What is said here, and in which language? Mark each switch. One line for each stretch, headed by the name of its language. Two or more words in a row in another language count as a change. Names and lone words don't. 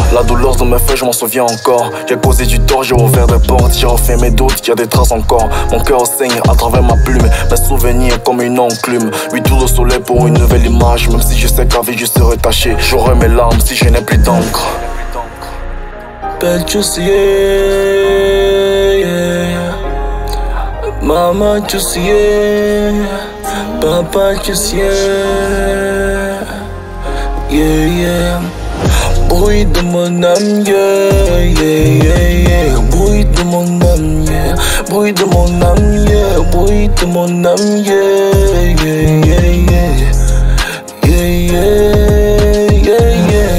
French: La douleur de mes faits, je m'en souviens encore. J'ai causé du tort, j'ai ouvert des portes. J'ai refait mes doutes, y a des traces encore. Mon cœur saigne à travers ma plume. Mes souvenirs comme une enclume. 8 tours de soleil pour une nouvelle image. Même si je sais qu'à vie je serai taché. J'aurai mes larmes si je n'ai plus d'encre.
English: Belle juicy, yeah, yeah. Mama juicy, yeah. Papa juicy, yeah. Yeah, yeah.
French: Bruit de mon âme,
English: yeah, yeah, yeah, yeah.
French: Bruit de mon âme, yeah. Bruit de mon âme, yeah. Bruit de mon âme,
English: yeah, yeah, yeah, yeah. Yeah, yeah, yeah, yeah.